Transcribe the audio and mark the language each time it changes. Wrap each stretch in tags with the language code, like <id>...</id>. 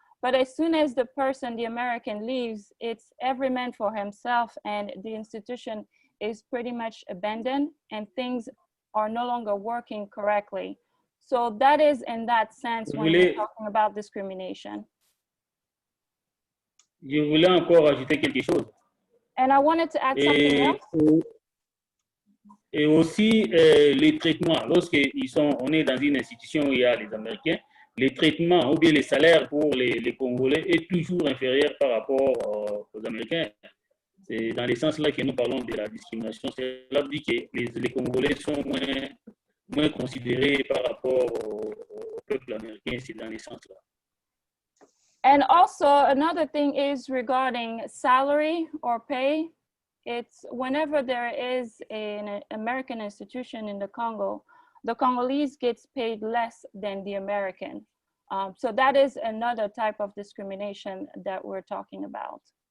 <en>But as soon as the American leaves, it's every man for himself, and the institution is pretty much abandoned and things are no longer working correctly. So that is in that sense when we're talking about discrimination.</en> <fr>Je voulais encore ajouter quelque chose.</fr> <en>And I wanted to add something else.</en> <fr>Et aussi, les traitements, on est dans une institution où il y a les Américains, les traitements ou bien les salaires pour les Congolais est toujours inférieur par rapport aux Américains. C'est dans le sens là que nous parlons de la discrimination. Cela veut dire que les Congolais sont moins considérés par rapport au peuple américain. C'est dans le sens là.</fr> <en>And also another thing is regarding salary or pay. It's whenever there is an American institution in the Congo, the Congolese gets paid less than the American. So that is another type of discrimination that we're talking about.</en>